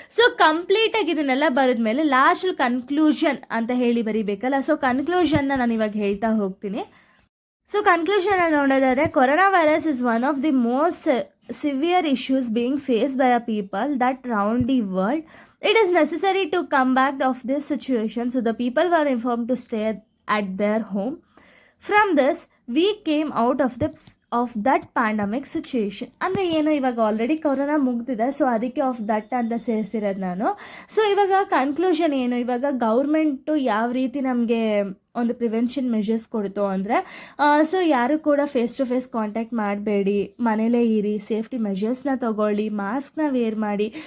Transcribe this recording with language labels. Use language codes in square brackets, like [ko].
[kn] So ಕಂಪ್ಲೀಟಾಗಿ ಇದನ್ನೆಲ್ಲ ಬರೆದ್ಮೇಲೆ ಲಾಸ್ಟಲ್ಲಿ ಕನ್ಕ್ಲೂಷನ್ ಅಂತ ಹೇಳಿ ಬರಿಬೇಕಲ್ಲ. ಸೊ ಕನ್ಕ್ಲೂಷನ್ನ ನಾನು ಇವಾಗ ಹೇಳ್ತಾ ಹೋಗ್ತೀನಿ. ಸೊ ಕನ್ಕ್ಲೂಷನ್ ನೋಡೋದಾದರೆ, [en] Corona virus is one of the most severe issues being faced by a people that round the world. It is necessary to come back of this situation, so the people were informed to stay at their home. From this, we came out of that pandemic situation. [kn] ಅಂದರೆ ಏನು, ಇವಾಗ already corona ಮುಗ್ದಿದೆ, so ಅದಕ್ಕೆ of that ಅಂತ ಸೇರಿಸಿರೋದು ನಾನು. So ಇವಾಗ conclusion ಏನು, ಇವಾಗ ಗೌರ್ಮೆಂಟು ಯಾವ ರೀತಿ ನಮಗೆ ಒಂದು ಪ್ರಿವೆನ್ಷನ್ ಮೆಷರ್ಸ್ ಕೊಡ್ತು ಅಂದರೆ, ಸೊ ಯಾರು ಕೂಡ ಫೇಸ್ ಟು ಫೇಸ್ ಕಾಂಟ್ಯಾಕ್ಟ್ ಮಾಡಬೇಡಿ, ಮನೇಲೇ ಇರಿ, ಸೇಫ್ಟಿ ಮೆಷರ್ಸ್ನ ತೊಗೊಳ್ಳಿ, ಮಾಸ್ಕ್ನ ವೇರ್ ಮಾಡಿ.